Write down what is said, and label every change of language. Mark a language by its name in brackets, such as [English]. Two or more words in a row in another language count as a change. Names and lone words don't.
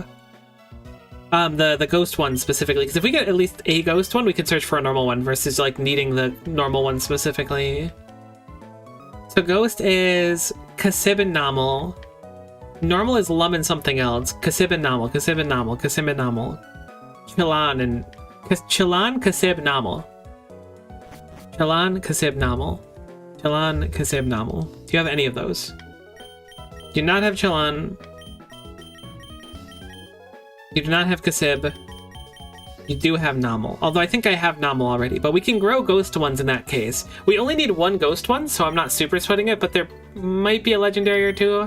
[English] The ghost one specifically, because if we get at least a ghost one, we could search for a normal one versus like needing the normal one specifically. So ghost is Kasibinamal. Normal is Lum and something else. Kasibinamal, Kasibinamal, Kasibinamal. Chilan and Chilan Kasib Namal. Chilan Kasib Namal. Chilan Kasib Namal. Do you have any of those? Do not have Chilan. You do not have Kasib. You do have Namal. Although I think I have Namal already, but we can grow ghost ones in that case. We only need one ghost one, so I'm not super sweating it, but there might be a legendary or two.